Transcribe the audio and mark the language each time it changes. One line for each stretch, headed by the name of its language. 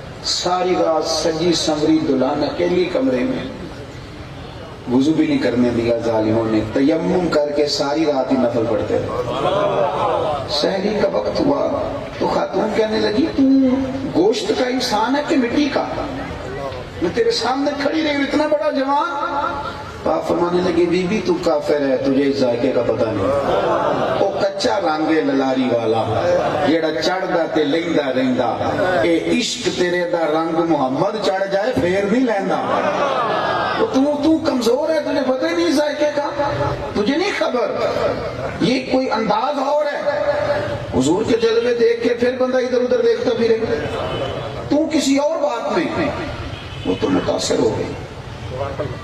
Urdu: ساری رات سجی سمری دلہن اکیلی کمرے میں, وضو بھی نہیں کرنے دیا ظالموں نے, تیمم کر کے ساری رات ہی نفل پڑھتے رہے. سحری کا وقت ہوا تو خاتون کہنے لگی تو گوشت کا انسان ہے کہ مٹی کا؟ میں تیرے سامنے کھڑی رہی ہوں, اتنا بڑا جوان. آپ فرمانے لگے بی بی تو کافر ہے, تجھے اس ذائقے کا پتہ نہیں.
Punjabi: او کچا رانگے للاری والا جیڑا چڑھدا تے لیندا رہندا, اے عشق تیرے دا رنگ محمد چڑھ جائے پھر نہیں لیندا.
Urdu: تو کمزور ہے, تجھے پتہ ہی نہیں ذائقے کا, تجھے نہیں خبر. یہ کوئی انداز اور ہے. حضور کے جلوے دیکھ کے پھر بندہ ادھر ادھر دیکھتا پھرے, تو کسی اور بات میں, وہ تو متاثر ہو گئی.